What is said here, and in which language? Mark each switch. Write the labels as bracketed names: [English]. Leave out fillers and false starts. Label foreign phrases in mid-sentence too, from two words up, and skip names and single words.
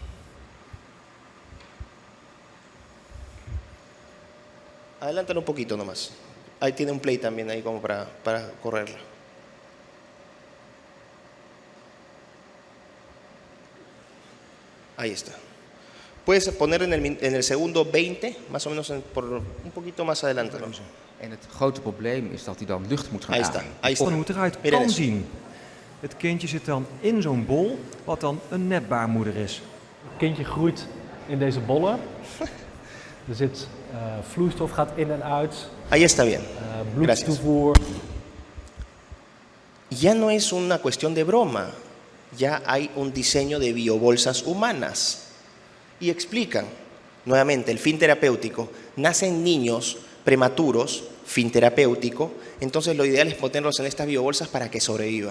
[Spanish] Adelántalo un poquito nomás. Ahí tiene un play también ahí como para correrla. Ahí está. Puedes poner en el segundo 20, más o menos por un poquito más adelante. ¿No? [Dutch] En het grote probleem is dat hij dan lucht moet gaan ademen. [Spanish] Ahí está. [Dutch] Hoe het eruit kan zien. Het kindje zit dan in zo'n bol, wat dan een nepbaarmoeder is. Het kindje groeit in deze bollen. Er zit vloeistof, gaat in en uit. [Spanish] Ahí está bien. [Dutch] Bloedtoevoer. [Spanish] ya no es una cuestión de broma, ya hay un diseño de biobolsas humanas. Y explican, nuevamente, el fin terapéutico. Nacen niños prematuros, fin terapéutico, entonces lo ideal es ponerlos en estas biobolsas para que sobrevivan.